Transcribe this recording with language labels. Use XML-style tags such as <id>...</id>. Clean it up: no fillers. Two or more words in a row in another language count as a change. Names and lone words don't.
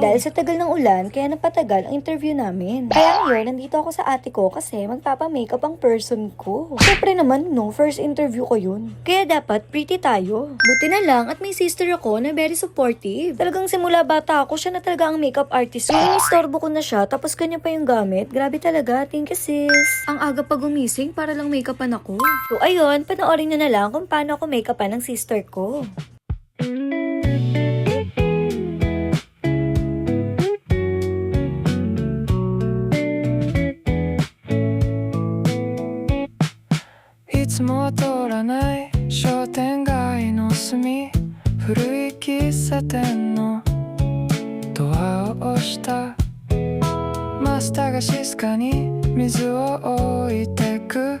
<tl>Dahil sa tagal ng ulan, kaya napatagal ang interview namin. Kaya ngayon, nandito ako sa ate ko kasi magpapa-makeup ang person ko. Siyempre naman, no,</tl> <en>first interview</en> <tl>ko yun. Kaya dapat pretty tayo. Buti na lang at may sister ako na</tl> <en>very supportive.</en> <tl>Talagang simula bata ako, siya na talaga ang</tl> <en>makeup artist.</en> <tl>Yung istorbo ko na siya, tapos kanya pa yung gamit. Grabe talaga,</tl> <en>thank you sis.</en> <tl>Ang aga pa gumising para lang makeupan ako. So ayun, panoorin nyo na lang kung paano ako make-upan ng sister ko.</tl> <ja>Iつも通らない商店街の隅、古い喫茶店のドアを押した。マスターが静かに水を置いてく。</ja>